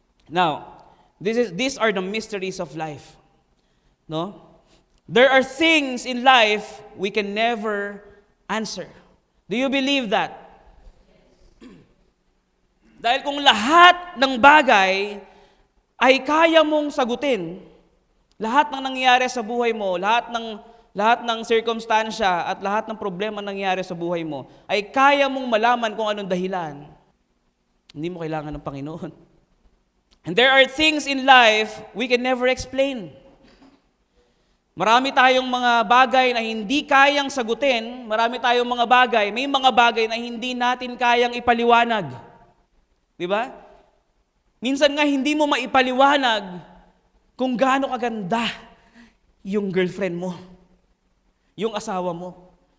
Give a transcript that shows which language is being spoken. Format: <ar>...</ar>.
<en>Now, these are the mysteries of life. No? There are things in life we can never answer. Do you believe that?</en> <tl>Dahil kung lahat ng bagay ay kaya mong sagutin, lahat ng nangyayari sa buhay mo, lahat ng circumstansya at lahat ng problema nangyayari sa buhay mo, ay kaya mong malaman kung anong dahilan, hindi mo kailangan ng Panginoon.</tl> <en>And there are things in life we can never explain.</en> <tl>Marami tayong mga bagay na hindi kayang sagutin, marami tayong mga bagay, may mga bagay na hindi natin kayang ipaliwanag. Di ba? Minsan nga hindi mo maipaliwanag kung gaano kaganda yung girlfriend mo, yung asawa mo.</tl>